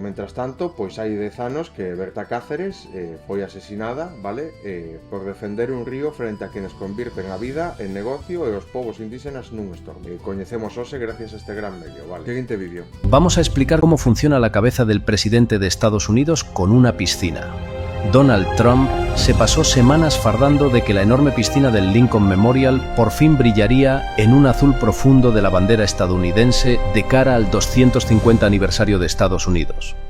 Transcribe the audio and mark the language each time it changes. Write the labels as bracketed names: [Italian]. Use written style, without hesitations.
[Galician] Mentras tanto, pois hai 10 anos que Berta Cáceres foi asesinada, vale? Por defender un río [Spanish] frente a quienes [Galician] convirten a vida en negocio e os povos indígenas nun estorbo. Coñecemos hoxe gracias a este gran medio, vale? Seguinte vídeo. [Spanish] Vamos a explicar cómo funciona la cabeza del presidente de Estados Unidos con una piscina. Donald Trump se pasó semanas fardando de que la enorme piscina del Lincoln Memorial por fin brillaría en un azul profundo de la bandera estadounidense de cara al 250 aniversario de Estados Unidos.